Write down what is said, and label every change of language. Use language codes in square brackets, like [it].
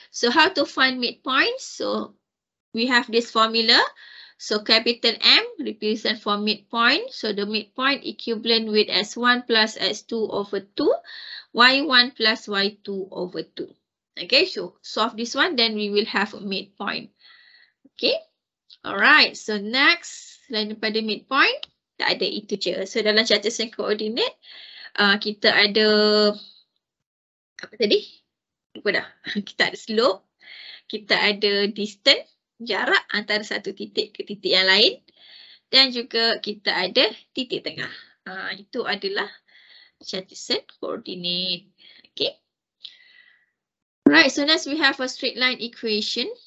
[en] So how to find midpoint? So we have this formula. So capital M represent for midpoint. So the midpoint equivalent with S1 plus S2 over 2, Y1 plus Y2 over 2. Okay. So solve this one, then we will have a midpoint. Okay. Alright. So next. [ms] Selain daripada midpoint, tak ada itu je. So dalam Cartesian coordinate, kita ada apa tadi? Lupa dah. Kita ada slope, kita ada distance, jarak antara satu titik ke titik yang lain, dan juga kita ada titik tengah. Itu adalah Cartesian coordinate. [en] Okay. Right, so next we have a straight line equation.